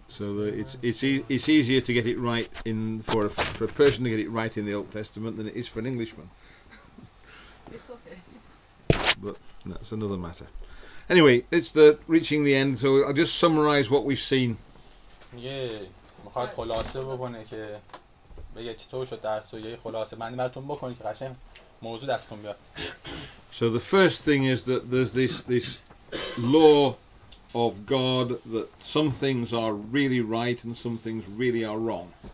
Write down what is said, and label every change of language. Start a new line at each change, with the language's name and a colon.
English: So it's easier to get it right for a person to get it right in the Old Testament than it is for an Englishman. It's okay. But that's another matter. Anyway, it's reaching the end, so I'll just summarize what we've seen.
Persian: میخواد خلاصه بکنه که بگه چطور شد درس و یه خلاصه بندی براتون بکنه که قشنگ موضوع دستتون بیاد.
English: So the first thing is that there's this law of God that some things are really right and some things really are wrong.